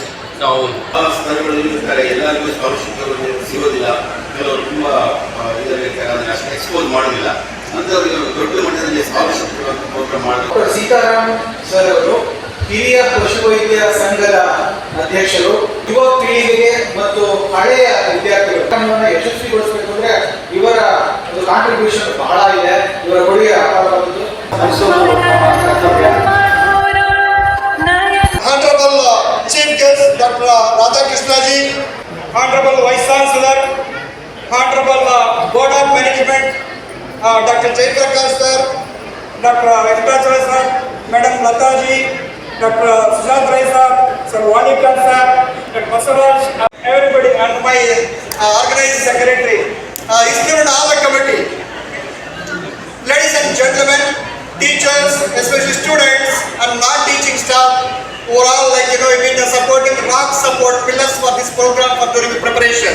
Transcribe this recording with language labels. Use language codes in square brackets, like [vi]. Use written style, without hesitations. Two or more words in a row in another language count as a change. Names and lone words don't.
[kn] ನಾವು ಸ್ಥಳಗಳಲ್ಲಿ ಇರ್ತಾರೆ, ಎಲ್ಲರಿಗೂ ಸ್ಕಾಲರ್ಶಿಪ್ಗಳು ಸಿಗೋದಿಲ್ಲ, ಕೆಲವರು ತುಂಬ ಇದರಲ್ಲಿ ಅದನ್ನು ಅಷ್ಟು ಎಕ್ಸ್ಪೋಸ್ ಮಾಡೋದಿಲ್ಲ, ಅಂಥವ್ರಿಗೆ ದೊಡ್ಡ ಮಟ್ಟದಲ್ಲಿ [en] scholarship program [kn] ಮಾಡಬೇಕು. ಸೀತಾರಾಮ್ ಸರ್ ಅವರು ಹಿರಿಯ ಪಶುವೈದ್ಯ ಸಂಘದ ಅಧ್ಯಕ್ಷರು. ಯುವ ಪೀಳಿಗೆಗೆ ಮತ್ತು ಹಳೆಯ ವಿದ್ಯಾರ್ಥಿಗಳು ಯಶಸ್ವಿಗೊಳಿಸಬೇಕು ಅಂದ್ರೆ ಇವರ ಒಂದು ಕಾಂಟ್ರಿಬ್ಯೂಷನ್ ಬಹಳ ಇದೆ. ಇವರ ಕೊಡುಗೆ ಅಪಾರವಾದದ್ದು. [en] Honorable Chief Guest Dr. Radhakrishnaji, Honorable Vice Chancellor, Honorable Board of Management, Dr. Jayprakash sir, Dr. Venkatachala sir, Madam Lata ji, Dr. Sushant Rai sir, Sir Walikar sir, Dr. Basavaraj, everybody, and my organizing secretary, including all the committee. Ladies and gentlemen, teachers, especially students and non-teaching staff, who are all been supporting rock support pillars for this program for during the preparation.